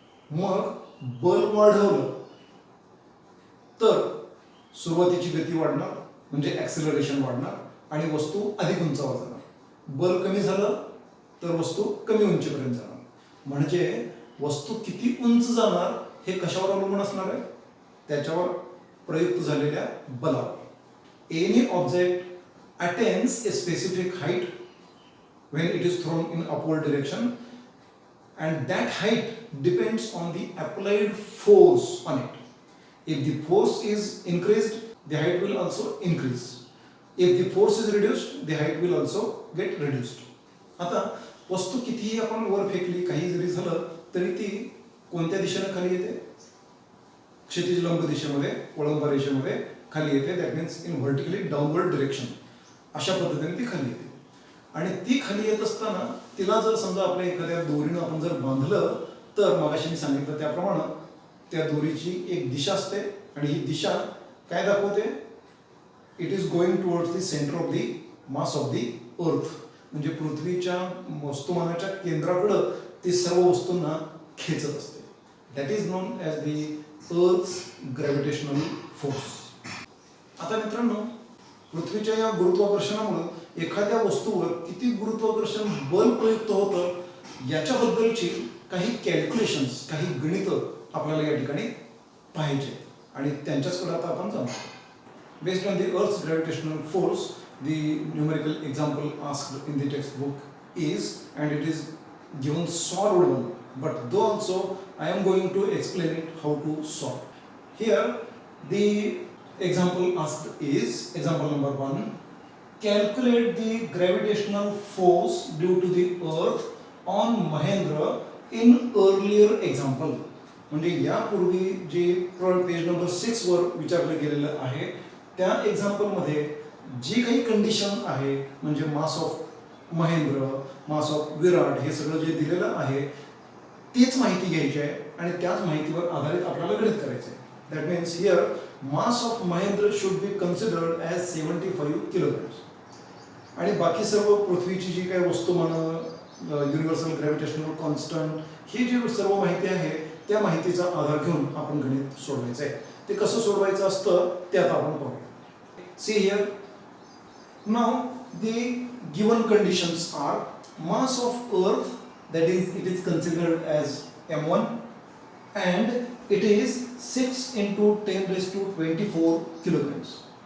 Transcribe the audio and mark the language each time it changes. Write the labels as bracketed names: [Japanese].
[Marathi] मग बल वाढवलं तर सुरुवातीची गती वाढणार म्हणजे ॲक्सिलरेशन वाढणार आणि वस्तू अधिक उंचावर जाणार. बल कमी झालं तर वस्तू कमी उंचीपर्यंत जाणार. म्हणजे वस्तू किती उंच जाणार हे कशावर अवलंबून असणार आहे? त्याच्यावर प्रयुक्त झालेल्या बलावर. [English] Any object attains a specific height when it is thrown in upward direction and that height depends on the applied force on it. If the force is increased, the height will also increase. If the force is reduced, the height will also get reduced. [Marathi] आता वस्तू कितीही आपण वर फेकली, काही जरी झालं तरी ती कोणत्या दिशेने खाली येते? क्षैतिज लंब दिशेमध्ये, ओळंब रेषेमध्ये खाली येते. [English] That means in vertically downward direction. [Marathi] अशा पद्धतीने ती खाली येते. आणि ती खाली येत असताना तिला जर समजा आपल्या एखाद्या दोरीनं आपण जर बांधलं तर मगाशी मी सांगितलं त्याप्रमाणे त्या दोरीची एक दिशा असते आणि ही दिशा काय दाखवते, [English] it is going towards the centre of the mass of the earth, [Marathi] म्हणजे पृथ्वीच्या वस्तुमानाच्या केंद्राकडं ती सर्व वस्तूंना खेचत असते. [English] That is known as the earth's gravitational force. [Marathi] आता मित्रांनो, पृथ्वीच्या या गुरुत्वाकर्षणामुळे एखाद्या वस्तूवर किती गुरुत्वाकर्षण बल प्रयुक्त होतं याच्याबद्दलची काही कॅल्क्युलेशन्स, काही गणित आपल्याला या ठिकाणी पाहिजे आणि त्यांच्याचकडे आता आपण जाणार. [English] Based on the earth's gravitational force, the numerical example asked in the textbook is, and it is given solved one, but though also I am going to explain it how to solve. Here the example asked is example number 1. Calculate the gravitational force due to the earth on Mahendra in earlier example. [Marathi] म्हणजे यापूर्वी जे page number 6 वर विचारलं गेलेलं आहे त्या example मध्ये जी काही कंडिशन आहे, म्हणजे mass of Mahendra, mass of विराट, हे सगळं जे दिलेलं आहे तीच माहिती घ्यायची आहे आणि त्याच माहितीवर आधारित आपल्याला गणित करायचं आहे. [English] that means here mass of Mahendra should be considered as 75 kilograms [Marathi] आणि बाकी सर्व पृथ्वीची जी काही वस्तुमानं, युनिव्हर्सल ग्रॅव्हिटेशनल कॉन्स्टंट, ही जी सर्व माहिती आहे त्या माहितीचा आधार घेऊन आपण गणित सोडवायचं आहे. ते कसं सोडवायचं असतं ते आता आपण पाहूया. [English] See here, now the given conditions are mass of earth, that is it is considered as m1 and it is 6 into 10 raised to 24 kilograms.